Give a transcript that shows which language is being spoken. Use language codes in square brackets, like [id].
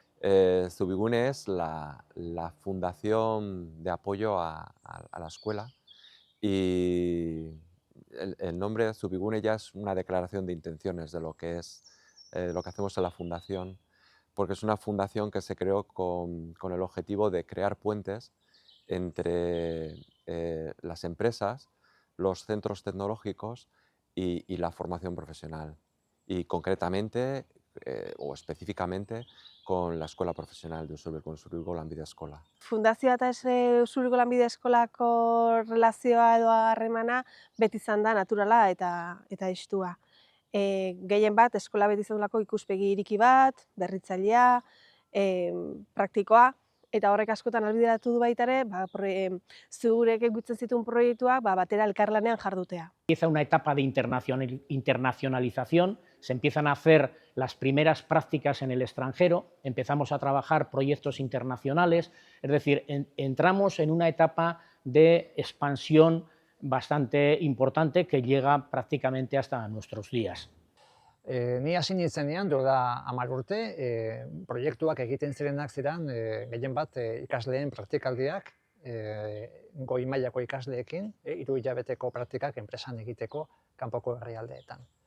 [es] Subigune es la fundación de apoyo a la escuela y el nombre Subigune ya es una declaración de intenciones de lo que es lo que hacemos en la fundación, porque es una fundación que se creó con el objetivo de crear puentes entre las empresas, los centros tecnológicos y la formación profesional, y concretamente o específicamente con la escuela profesional de Usurbilgo Lanbide Eskola. [eu] Fundazioa eta Usurbilgo Lanbide Eskolako relazioa edo harremana beti izan da naturala eta estua. gehien bat eskola beti izan ikuspegi iriki bat, berritzailea, praktikoa, eta horrek askotan ahalbideratu du baita ere, zurek egutzen zituen proiektuak batera elkarlanean jardutea. [es] Empieza una etapa de internacionalización, se empiezan a hacer las primeras prácticas en el extranjero, empezamos a trabajar proyectos internacionales, es decir, entramos en una etapa de expansión bastante importante que llega prácticamente hasta nuestros días. [eu] Ni hasi nintzenean, duela 10 urte, proiektuak egiten zirenak ziren gehien bat ikasleen praktikaldiak, goi mailako ikasleekin, 3 hilabeteko praktikak enpresan egiteko kanpoko herrialdeetan.